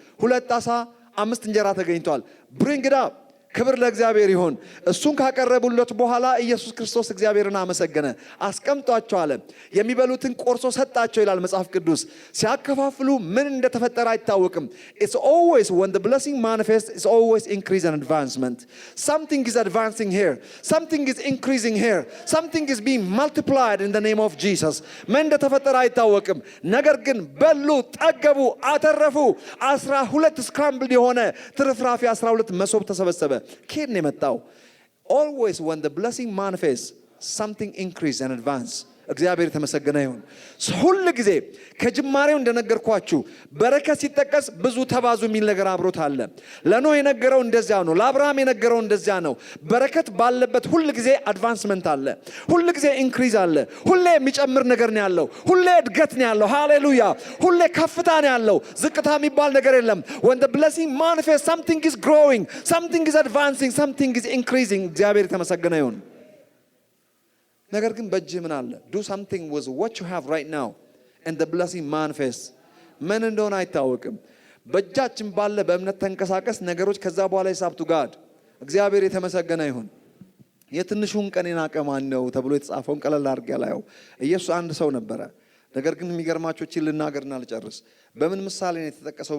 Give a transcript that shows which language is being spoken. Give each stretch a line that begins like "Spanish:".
Amharic: 2 ዓሣ 5 እንጀራ ተገኝቷል።
English: ብሪንግ ኢት አፕ።
Amharic: ክብር ለእግዚአብሔር ይሁን። እሱን ካቀረቡለት በኋላ ኢየሱስ ክርስቶስ እግዚአብሔርን አመሰገነ፣ አስቀምጧቸው አለ። የሚበሉትን ቆርሶ ሰጣቸው ይላል መጽሐፍ ቅዱስ። ሲያከፋፍሉ ምን እንደተፈጠረ አይታወቅም።
English: it's always when the blessing manifests, it's always increase and advancement. Something is advancing here, something is increasing here, something is being multiplied in the name of Jesus.
Amharic: ምን እንደተፈጠረ አይታወቅም። ነገር ግን በሉ፣ ጠገቡ፣ አተረፉ። 12 ስክራምብል የሆነ ትርፍራፊ 12 መሶብ ተሰበሰበ። ከየት ነው የመጣው?
English: always when the blessing manifests, something increase and advance.
Amharic: እግዚአብሔር የተመሰገነ ይሁን። ሁሉ ጊዜ ከጅማሬው እንደነገርኳችሁ በረከት ሲጠቀስ ብዙ ተባዙ የሚል ነገር አብሮት አለ። ለኖህ የነገረው እንደዚያ ነው። ለአብርሃም የነገረው እንደዚያ ነው። በረከት ባለበት ሁሉ ጊዜ አድቫንስመንት አለ። ሁሉ ጊዜ ኢንክሪዝ አለ። ሁሌ የሚጨምር ነገር ነው ያለው። ሁሌ እድገት ነው ያለው። ሃሌሉያ! ሁሌ ከፍታ ነው ያለው። ዝቅታ የሚባል ነገር የለም።
English: when the blessing manifests, something is growing, something is advancing, something is increasing.
Amharic: እግዚአብሔር የተመሰገነ ይሁን። ነገር ግን በእጅ ምን አለ?
English: do something with what you have right now and the blessing manifests.
Amharic: ምን እንደሆነ አይታወቅም። በእጃችን ባለ በእምነት ተንቀሳቀስ። ነገሮች ከዛ በኋላ ሂሳብ
English: to God።
Amharic: እግዚአብሔር የተመሰገነ ይሁን። የትንሹን ቀን የናቀ ማን ነው ተብሎ የተጻፈውን ቀለል አድርጌ ያላየው ኢየሱስ አንድ ሰው ነበረ። ነገር ግን የሚገርማችሁ እቺ ልናገርና ልጨርስ። በምን ምሳሌ ነው የተጠቀሰው?